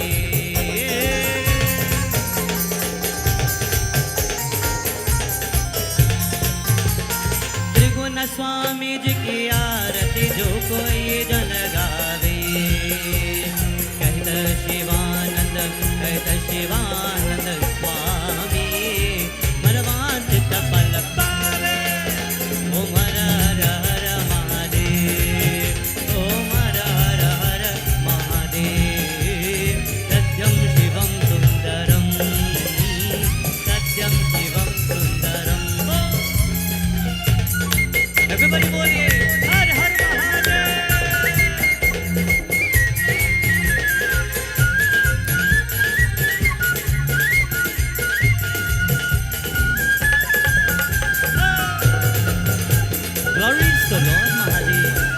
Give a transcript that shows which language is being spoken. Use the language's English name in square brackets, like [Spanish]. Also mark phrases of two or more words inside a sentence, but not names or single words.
[Hindi] त्रिगुण स्वामी जी की आरती जो कोई जन गावे। कहत शिवानंद कहत शिवानंद स्वामी मनवांचित फल पावे। ओम हर हर हर महादेव ओम हर हर हर महादेव। [Sanskrit] सत्यम शिवम सुंदरम सत्यम शिवम सुंदरम। [Hindi] Everybody बोलिए हर हर महादेव। [English] Glories to Lord Mahadev.